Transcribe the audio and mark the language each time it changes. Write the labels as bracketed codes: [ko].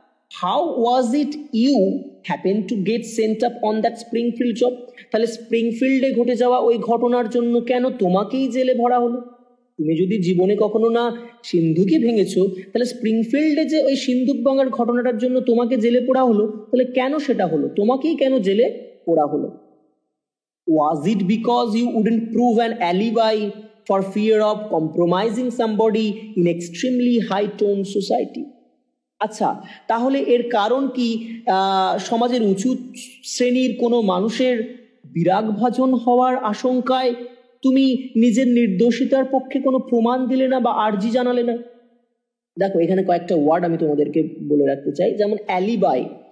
[en] How was it you happen to get sent up on that Springfield job? [bn] তাহলে স্প্রিংফিল্ডে ঘটে যাওয়া ওই ঘটনার জন্য কেন তোমাকেই জেলে ভরা হলো? তুমি যদি জীবনে কখনো না সিন্ধুকই ভেঙেছো, তাহলে স্প্রিংফিল্ডে যে ওই সিন্ধুক ভাঙার ঘটনাটার জন্য তোমাকে জেলে পোড়া হলো, তাহলে কেন সেটা হলো? তোমাকেই কেন জেলে পোড়া হলো? [en] Was it because you wouldn't prove an alibi for fear of compromising somebody in extremely high-toned society? [bn] আচ্ছা, তাহলে এর কারণ কি সমাজের উঁচু শ্রেণীর কোনো মানুষের বিরাগভাজন হওয়ার আশঙ্কায় তুমি নিজের নির্দোষিতার পক্ষে কোনো প্রমাণ দিলে না বা আর্জি জানালে না? দেখো এখানে কয়েকটা ওয়ার্ড আমি তোমাদেরকে বলে রাখতে চাই, যেমন অ্যালিবাই।